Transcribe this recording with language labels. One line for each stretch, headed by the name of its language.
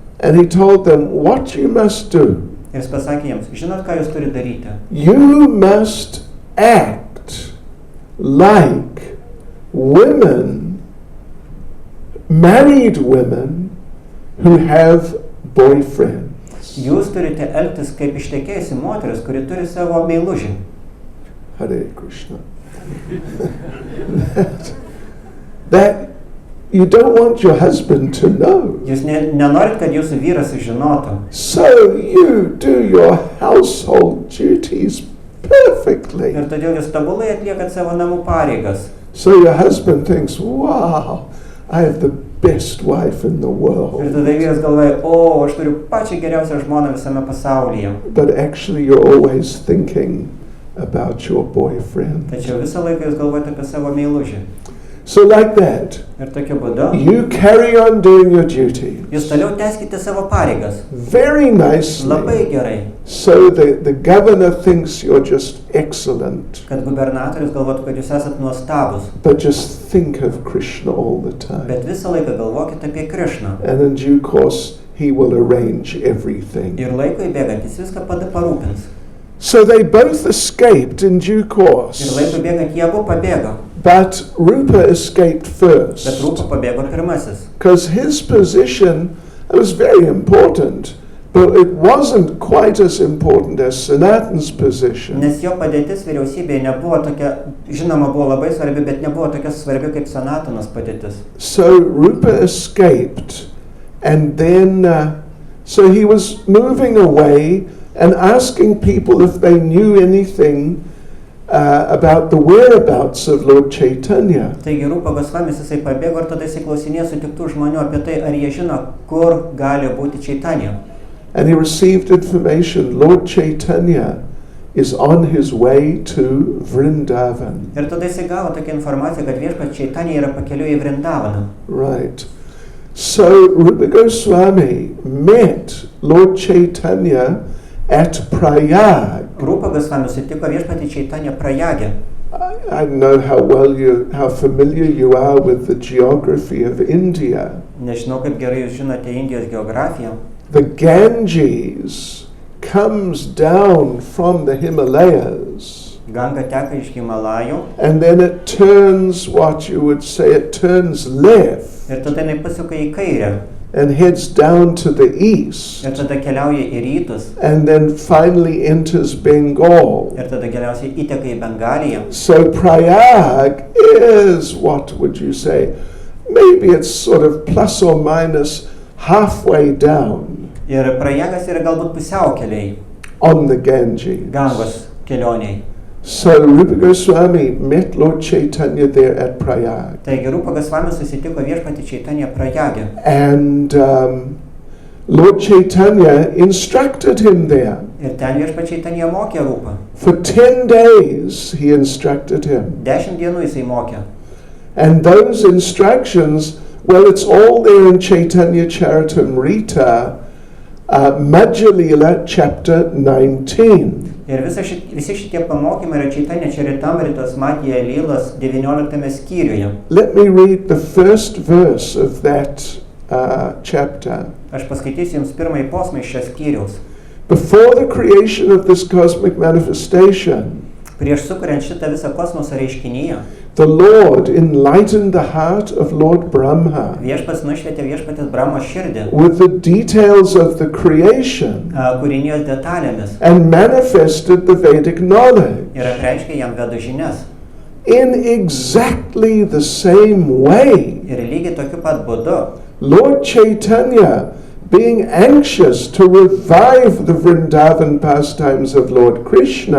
English: And he told them, what you must do.
Lithuanian: Ir jis pasakė jiems, žinot, ką jūs turite daryti?
English: You must act like women married women who have boyfriends.
Lithuanian: Jūs turite elgtis kaip ištekėjusi moteris, kuri turi savo meilužį.
Sanskrit: Hare Krishna.
English: that you don't want your husband to know.
Lithuanian: Jūs nenorit, kad jūsų vyras žinotų.
English: So you do your household duties perfectly.
Lithuanian: Ir todėl jūs tobulai atliekat savo namų pareigas.
English: So your husband thinks, wow, I have the best wife in the world.
Lithuanian: Ir tada vyras galvoja, aš turiu pačią geriausią žmoną visame pasaulyje.
English: But actually you're always thinking about your boyfriend.
Lithuanian: Tačiau visą laiką jūs galvojate apie savo meilužį.
English: So like that,
Lithuanian: Ir tokiu būdu
English: you carry on doing your duty.
Lithuanian: jūs toliau tęskite savo pareigas.
English: Very nicely.
Lithuanian: Labai gerai.
English: So the governor thinks you're just excellent.
Lithuanian: Kad gubernatorius galvotų, kad jūs esat nuostabus.
English: But just think of Krishna all the time.
Lithuanian: Bet visą laiką galvokite apie Krišną.
English: And in due course, he will arrange everything.
Lithuanian: Ir laikui bėgant jis viską parūpins.
English: So they both escaped in due
Lithuanian: Ir
English: course.
Lithuanian: laikui bėgant jie abu pabėgo.
English: But Rupa escaped
Lithuanian: Bet
English: first.
Lithuanian: Rūpa pabėgo pirmasis.
English: Because his position was very important. But it wasn't quite as important as Sanatan's position.
Lithuanian: Nes jo padėtis vyriausybėje nebuvo tokia, žinoma, buvo labai svarbi, bet nebuvo tokia svarbi kaip Sanatanos padėtis.
English: So Rupa escaped. And then, so he was moving away and asking people if they knew anything about the whereabouts of Lord Chaitanya.
Lithuanian: Taigi Rūpa Gosvamis jisai pabėgo ir tada jisai klausinėjo sutiktų žmonių apie tai, ar jie žino, kur gali būti Chaitanya.
English: And he received information, Lord Chaitanya is on his way to Vrindavan.
Lithuanian: Ir tada jisai gavo tokią informaciją, kad viešpats Chaitanya yra pakeliui į Vrindavaną.
English: Right. So Rupa Goswami met Lord Chaitanya at Prayag.
Lithuanian: Rūpa Gosvamis sutiko viešpatį Chaitanya Prayage.
English: I don't know how familiar you are with the geography of India.
Lithuanian: Nežinau, kaip gerai jūs žinote Indijos geografiją.
English: The Ganges comes down from the Himalayas.
Lithuanian: Ganga teka iš Himalajų.
English: And then it turns, what you would say, it turns left.
Lithuanian: Ir tada jinai pasuka į kairę.
English: And heads down to the east.
Lithuanian: Ir tada keliauja į rytus.
English: And then finally enters Bengal.
Lithuanian: Ir tada galiausiai įteka į Bengaliją.
English: So Prayag is, what would you say, maybe it's sort of plus or minus halfway down.
Lithuanian: Ir Prajagas yra galbūt pusiaukeliai
English: on the Ganges.
Lithuanian: Gangos kelioniai.
English: So Rupa Goswami met Lord Chaitanya there at Prayag.
Lithuanian: Taigi Rūpa Gosvamis susitiko viešpatį Chaitanya Prayage.
English: And Lord Chaitanya instructed him there.
Lithuanian: Ir ten viešpatį Chaitanya mokė Rūpą.
English: For 10 days he instructed him.
Lithuanian: 10 dienų jisai mokė.
English: And those instructions, well, it's all there in Chaitanya Charitamrita, Madhya Lila chapter 19.
Lithuanian: Ir visi šitie pamokymai yra Chaitanya Charitamritos Madhya Lilos 19 skyriuje.
English: Let me read the first verse of that chapter.
Lithuanian: Aš paskaitysiu jums pirmąjį posmą iš šios skyriaus.
English: Before the creation of this cosmic manifestation,
Lithuanian: prieš sukuriant šitą visą kosmoso reiškinyje,
English: the Lord enlightened the heart of Lord Brahma
Lithuanian: viešpats nušvietė viešpatės Brahmos širdį
English: with the details of the creation
Lithuanian: kūrinijos detalėmis
English: and manifested the Vedic knowledge
Lithuanian: ir apreiškė jam Vedų žinias.
English: in exactly the same way.
Lithuanian: Ir lygiai tokiu pat būdu
English: Lord Chaitanya, being anxious to revive the Vrindavan pastimes of Lord Krishna,